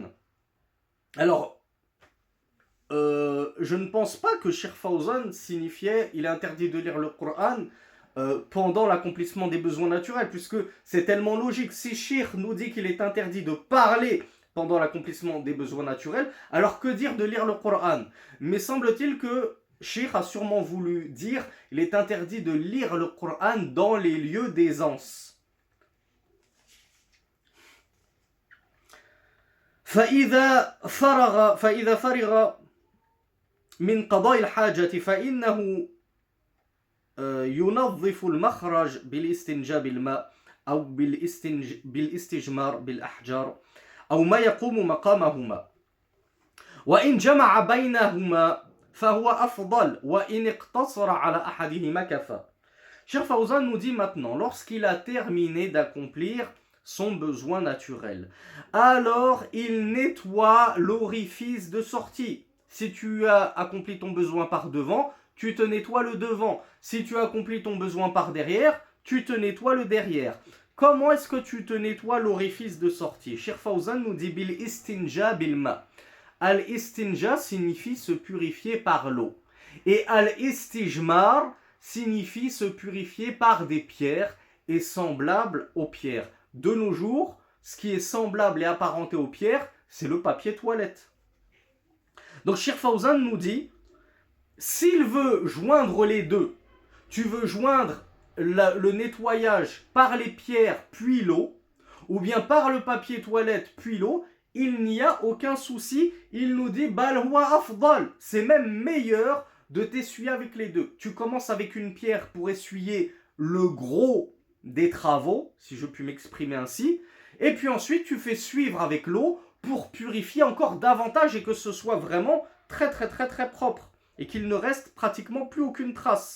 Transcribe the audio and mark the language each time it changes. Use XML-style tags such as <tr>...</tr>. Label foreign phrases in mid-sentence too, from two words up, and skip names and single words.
<fr>Alors, je ne pense pas que Cheikh Fawzan signifiait il est interdit de lire le Coran pendant l'accomplissement des besoins naturels, puisque c'est tellement logique. Si Cheikh nous dit qu'il est interdit de parler pendant l'accomplissement des besoins naturels, alors que dire de lire le Coran? Mais semble-t-il que Cheikh a sûrement voulu dire il est interdit de lire le Coran dans les lieux d'aisance.</fr> <ar>فإذا فرغ من قضاء الحاجة فإنه ينظف المخرج بالاستنجاء بالماء أو بالاستجمار بالأحجار أو ما يقوم مقامهما وإن جمع بينهما فهو أفضل وإن اقتصر على أحدهما كفى.</ar> <fr>Cheikh Fawzan nous dit maintenant, lorsqu'il a terminé d'accomplir son besoin naturel, alors il nettoie l'orifice de sortie. Si tu as accompli ton besoin par devant, tu te nettoies le devant. Si tu as accompli ton besoin par derrière, tu te nettoies le derrière. Comment est-ce que tu te nettoies l'orifice de sortie? Cheikh Fawzan nous dit</fr> <ar>بالاستنجاء بالماء.</ar> <fr>Al istinja signifie se purifier par l'eau. Et al istijmar signifie se purifier par des pierres et semblable aux pierres. De nos jours, ce qui est semblable et apparenté aux pierres, c'est le papier toilette. Donc Cheikh Fawzan nous dit, s'il veut joindre les deux, tu veux joindre le nettoyage par les pierres puis l'eau, ou bien par le papier toilette puis l'eau, il n'y a aucun souci. Il nous dit,</fr> <ar>بل هو أفضل,</ar> <fr>c'est même meilleur de t'essuyer avec les deux. Tu commences avec une pierre pour essuyer le gros des travaux, si je puis m'exprimer ainsi, et puis ensuite tu fais suivre avec l'eau pour purifier encore davantage et que ce soit vraiment très très très très propre et qu'il ne reste pratiquement plus aucune trace.</fr>